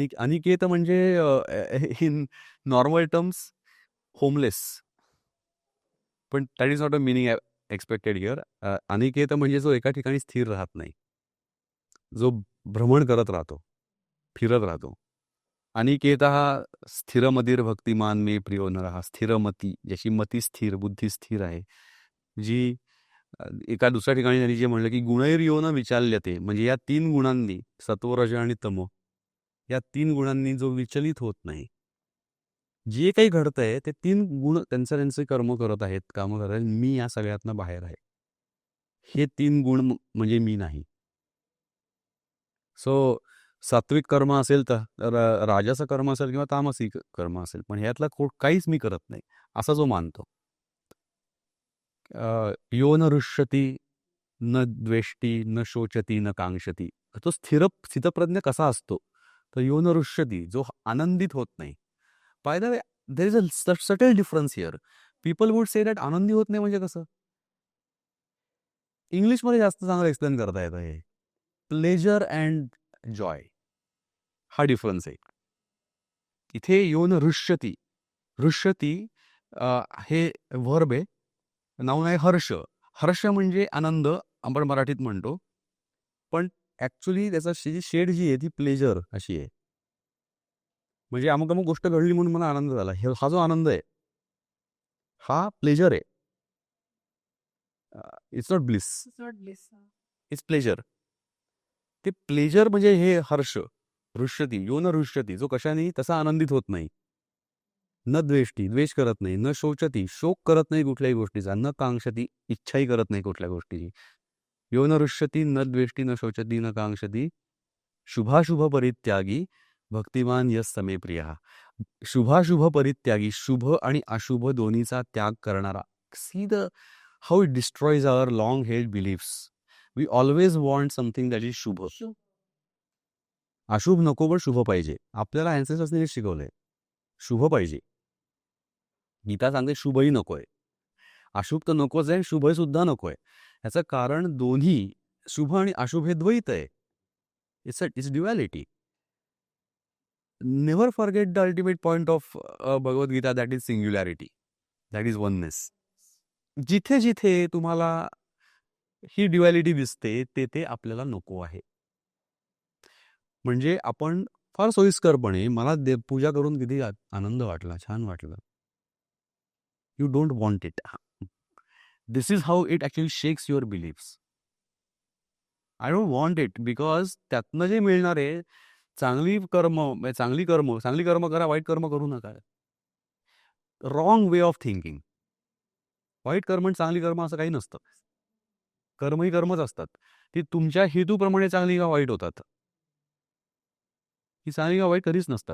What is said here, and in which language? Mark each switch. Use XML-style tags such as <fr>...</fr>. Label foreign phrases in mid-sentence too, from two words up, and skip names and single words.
<mr>अनिकेत म्हणजे</mr> <en>in normal terms homeless, पण that is not a meaning expected here.</en> <mr>अनिकेत म्हणजे जो एका ठिकाणी स्थिर राहत नाही, जो भ्रमण करत राहतो, फिरत राहतो.</mr> <sa>अनिकेत हा स्थिरमतीर भक्तिमान मे प्रियो नरः. स्थिरमती,</sa> <mr>ज्याची मती स्थिर, बुद्धी स्थिर आहे, जी एका दुसऱ्या ठिकाणी त्यांनी जे म्हणलं की</mr> <sa>गुणैर्यो न विचाल्यते,</sa> <mr>म्हणजे या 3 गुणांनी, सत्व रज आणि तम, या 3 गुणांनी जो विचलित होत नाही. जे काही घडतंय ते 3 गुण त्यांचे कर्म करत आहेत, कामं करत आहेत. मी या सगळ्यातनं बाहेर आहे. हे 3 गुण म्हणजे मी नाही. सो सात्विक कर्म असेल तर राजस कर्म असेल किंवा तामसिक कर्म असेल, पण ह्यातलं काहीच मी करत नाही असा जो मानतो.</mr> <sa>यो न रुष्यती न द्वेष्टी न शोचती न कांक्षती.</sa> <mr>तो स्थितप्रज्ञ कसा असतो, तर</mr> <sa>यो न रुष्यती,</sa> <mr>जो आनंदित होत नाही.</mr> <en>by the way there is a subtle difference here. people would say that</en> <mr>आनंदी होत नाही म्हणजे कसं. इंग्लिशमध्ये जास्त चांगलं एक्सप्लेन करता येतं हे.</mr> <en>pleasure and joy</en> <mr>हा डिफरन्स आहे. इथे</mr> <sa>योन रुष्यती,</sa> <mr>रुष्यती हे व्हर्ब आहे, नाऊन आहे हर्ष. हर्ष म्हणजे आनंद आपण मराठीत म्हणतो, पण ऍक्च्युली त्याचा शेड जी आहे ती प्लेजर अशी आहे. म्हणजे अमुक अमुक गोष्ट घडली म्हणून मला आनंद झाला, हा जो आनंद आहे हा प्लेजर आहे.</mr> <en>it's not bliss, it's pleasure.</en> <mr>ते प्लेजर म्हणजे हे हर्ष.</mr> <sa>रुष्यती, यो न रुष्यती,</sa> <mr>जो कशाने तसा आनंदित होत नाही.</mr> <sa>न द्वेष्टी,</sa> <mr>द्वेष करत नाही.</mr> <sa>न शोचती,</sa> <mr>शोक करत नाही कुठल्याही गोष्टीचा.</mr> <sa>न कांक्षती,</sa> <mr>इच्छाही करत नाही कुठल्या गोष्टीची.</mr> <sa>यो न रुष्यती न द्वेष्टी न शोचती न कांक्षती. शुभाशुभ परित्यागी भक्तिमान यस समे प्रिया. शुभाशुभ परित्यागी,</sa> <mr>शुभ आणि अशुभ दोन्हीचा त्याग करणारा.</mr> <en>see the how it destroys our long held beliefs. we always want something that is शुभ.</en> <mr>अशुभ नको, पण शुभ पाहिजे. आपल्याला अँसेस्टर्सने शिकवलंय शुभ पाहिजे. गीता सांगते शुभही नकोय. अशुभ तर नकोच आहे, शुभ सुद्धा नकोय. याचं कारण दोन्ही शुभ आणि अशुभ हे द्वैत आहे.</mr> <en>it's duality. never forget the ultimate point of Bhagavad Gita, that is singularity, that is oneness.</en> <mr>जिथे जिथे तुम्हाला ही ड्युअलिटी दिसते ते आपल्याला नको आहे. म्हणजे आपण फार सोयीस्करपणे, मला पूजा करून किती आनंद वाटला, छान वाटलं.</mr> <en>you don't want it. this is how it actually shakes your beliefs. I don't want it because</en> <mr>त्यातनं जे मिळणार आहे चांगली कर्म करा, वाईट कर्म करू नका.</mr> <en>wrong way of thinking.</en> <mr>वाईट कर्म आणि चांगली कर्म असं काही नसतं. कर्म ही कर्मच असतात. ती तुमच्या हेतूप्रमाणे चांगली का वाईट होतात. ही चांगली का वाईट कधीच नसतात.</mr>